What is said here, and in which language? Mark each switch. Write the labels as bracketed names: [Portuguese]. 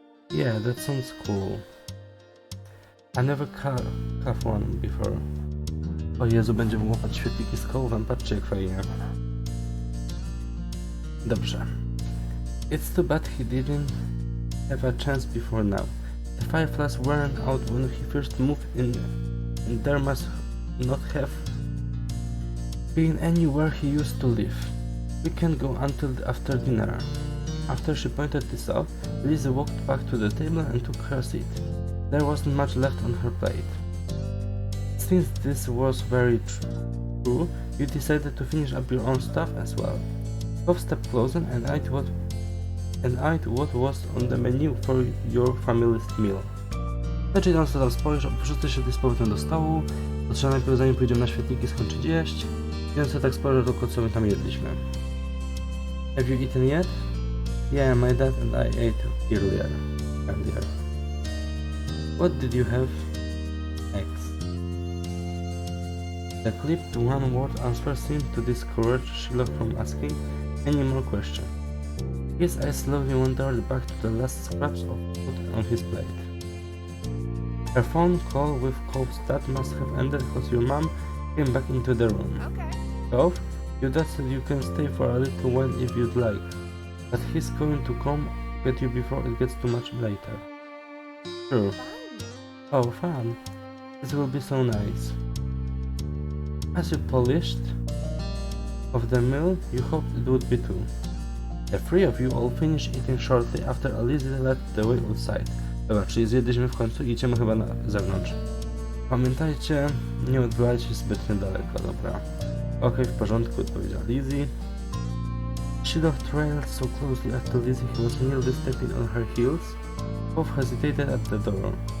[English] Yeah, that sounds cool. I never caught one before. [Polish] O Jezu, będziemy łapać świetliki z Cove'em, patrzcie jak fajnie. Dobrze. [English] It's too bad he didn't have a chance before now. The fireflies weren't out when he first moved in, and there must not have been anywhere he used to live. We can't go until after dinner. After she pointed this out, Lizzie walked back to the table and took her seat. There wasn't much left on her plate. Since this was very true, you decided to finish up your own stuff as well. Cove stepped closer and eyed what was on the menu for your family's meal. [Polish] Znaczy, on sobie tam spojrzał, wszyscy się z powrotem do stołu, to trzeba najpierw, zanim pójdziemy na świetliki, skończyć jeść. I on sobie tak spojrzał tylko, co my tam jedliśmy. [English] Have you eaten yet? Yeah, my dad and I ate earlier. What did you have? Eggs. The clipped one-word answer seemed to discourage Sherlock from asking any more questions. His eyes slowly wandered back to the last scraps of food on his plate. Her phone call with Cove's dad must have ended because your mom came back into the room. Okay. Cove, your dad said you can stay for a little while if you'd like, but he's going to come get you before it gets too much later. Sure. Oh, fun. This will be so nice. As you polished off the meal, you hoped it would be too. The three of you all finished eating shortly after Lizzie led the way outside. [Polish] Dobra, czyli zjedliśmy w końcu i idziemy chyba na zewnątrz. Pamiętajcie, nie odbywajcie się zbytnio daleko, dobra. Okej, w porządku, odpowiedziała Lizzie. [English] Sherlock trailed so closely after Lizzie he was nearly stepping on her heels. Both hesitated at the door.